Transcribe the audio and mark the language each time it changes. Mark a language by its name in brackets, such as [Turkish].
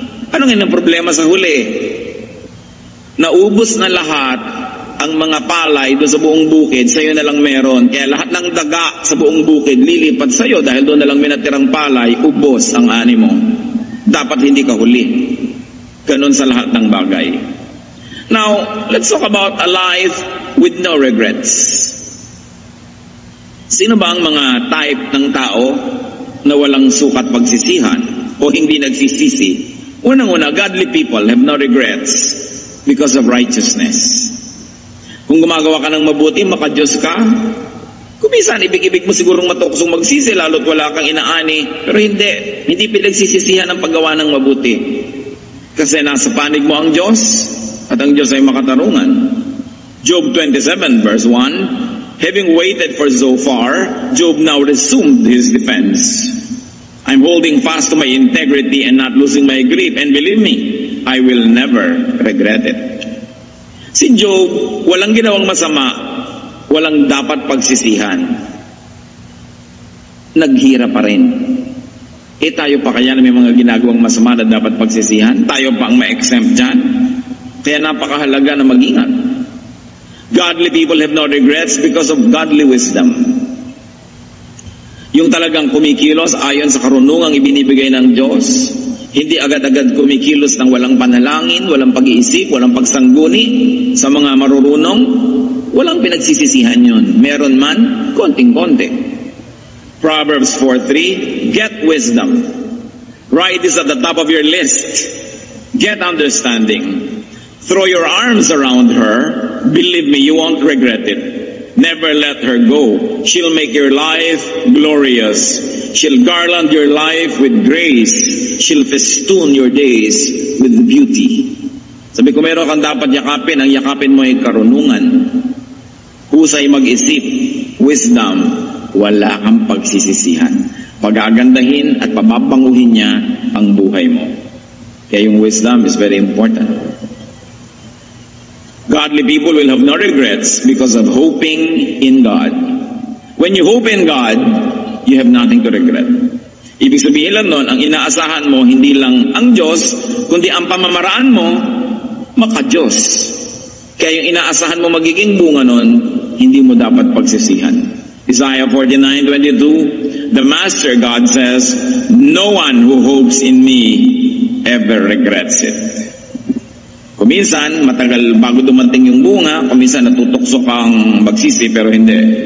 [Filipino] Anong yun ang problema sa huli? Naubos na lahat ang mga palay doon sa buong bukid, sa'yo na lang meron. Kaya lahat ng daga sa buong bukid lilipat sa'yo dahil doon na lang may natirang palay, ubos ang ani mo. Dapat hindi ka huli. Ganun sa lahat ng bagay. [English] Now, let's talk about a life with no regrets. [Filipino] Sino ba ang mga type ng tao na walang sukat pagsisihan o hindi nagsisisi? Unang-una, [English] godly people have no regrets because of righteousness. [Filipino] Kung gumagawa ka ng mabuti, makadiyos ka. Kung minsan, ibig-ibig mo sigurong matuksong magsisi, lalo't wala kang inaani. Pero hindi pinagsisisihan ang paggawa ng mabuti. Kasi nasa panig mo ang Diyos, at ang Diyos ay makatarungan. [English] Job 27 verse 1, having waited for so far, Job now resumed his defense. I'm holding fast to my integrity and not losing my grip, and believe me, I will never regret it. [Filipino] Si Job, walang ginawang masama, walang dapat pagsisihan. Naghira pa rin. Tayo pa kaya na may mga ginagawang masama na dapat pagsisihan? Tayo pa ang ma-exempt dyan? Kaya napakahalaga na mag-ingat. [English] Godly people have no regrets because of godly wisdom. [Filipino] Yung talagang kumikilos ayon sa karunungang ibinibigay ng Diyos, hindi agad-agad kumikilos ng walang panalangin, walang pag-iisip, walang pagsangguni sa mga marurunong, walang pinagsisisihan yun. Meron man, konting-konti. [English] Proverbs 4:3, get wisdom. Write this at the top of your list. Get understanding. Throw your arms around her. Believe me, you won't regret it. Never let her go. She'll make your life glorious. She'll garland your life with grace. She'll festoon your days with beauty. [Filipino] Sabi ko, meron kang dapat yakapin. Ang yakapin mo ay karunungan. Husay mag-isip. Wisdom. Wala kang pagsisisihan. Pagagandahin at pababanguhin niya ang buhay mo. Kaya yung [English] wisdom is very important. Godly people will have no regrets because of hoping in God. When you hope in God, you have nothing to regret. [Filipino] Ibig sabihin lang nun, ang inaasahan mo, hindi lang ang Diyos, kundi ang pamamaraan mo, maka-Diyos. Kaya yung inaasahan mo magiging bunga nun, hindi mo dapat pagsisihan. [English] Isaiah 49:22, the Master God says, no one who hopes in me ever regrets it. [Filipino] Kuminsan, matagal bago dumating yung bunga, kuminsan natutukso kang magsisi, pero hindi.